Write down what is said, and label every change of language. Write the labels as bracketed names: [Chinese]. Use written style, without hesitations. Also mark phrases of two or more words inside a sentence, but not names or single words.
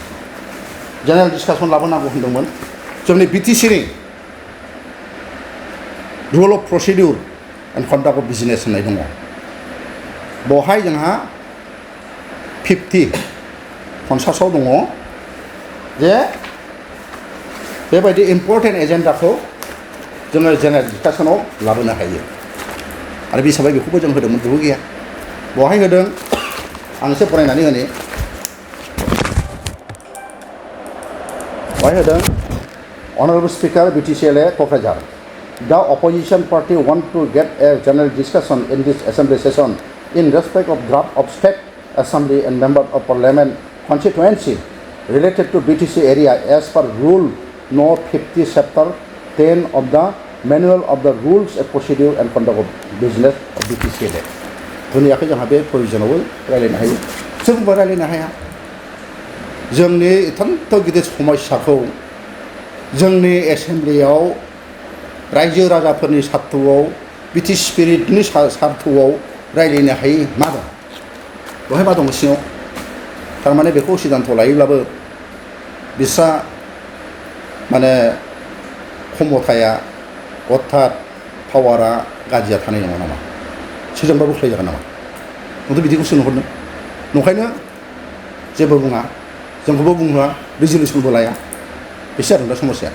[Bodo] होनदोंमोन जोंनि बिटिसिनि [English] rule of procedure and conduct of business [Bodo] होननाय दङ बेवहाय जोंहा 50 दङ जे बेबायदि [English] important agenda [Bodo] जोङो [English] general discussion [Bodo] लाबोनो हायो आरो बे हिसाबै बेखौबो जों होदोंमोन बेबो गैया बेवहाय होदों आं एसे फरायनानै होनि बेवहाय होदों [English] Honorable Speaker BTCLA क'क्राझार The opposition party want to get a general discussion in this assembly session in respect of draft of state assembly and member of parliament constituency related to BTC area as per rule no 50 chapter 10 of the manual of the rules and procedure and conduct of business of BTCLA [Bodo] दुनियाखौ जोंहा बे प्रभिजनावबो रायलायनो हायो जोंबो रायलायनो हाया जोंनि एथान्त गिदिर समस्याखौ जोंनि एसेम्बलियाव रायजो राजाफोरनि सार्थ'आव [English] BT spirit [Bodo] सार्थ'आव रायलायनो हायै मा दं बेवहाय मा दं सिङाव थारमाने बेखौ सिद्धान्त लायोब्लाबो बिस्रा माने क्षमताया अर्थात पावारा गाज्रिया थानाय नङा नामा सोरजोंबा बुख्लायजागोन नामा नोंथ' बिदिखौसो नुहुरदों नंखायनो जेबो बुङा जोंखौबो बुंहोआ रिजलिउसनबो लाया बेसो आरो दा समस्या